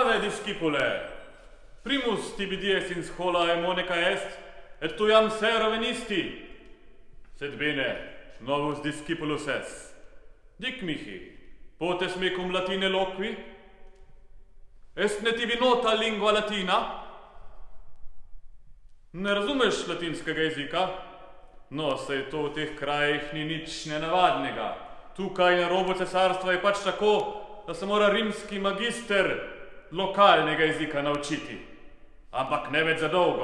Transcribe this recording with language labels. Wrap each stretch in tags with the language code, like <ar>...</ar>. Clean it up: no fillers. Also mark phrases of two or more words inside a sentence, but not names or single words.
<la>discipule, primus tibi dies in schola emonica est, et tuiam sera venisti. Sed bene, novus discipulus es. Dic mihi, potes me cum latine loqui? Est ne tibi nota lingua latina?</la> <sl>Ne razumeš latinskega jezika? No, saj to v teh krajih ni nič nenavadnega. Tukaj na robu cesarstva je pač tako, da se mora rimski magister lokalnega jezika naučiti. Ampak ne več za dolgo.</sl>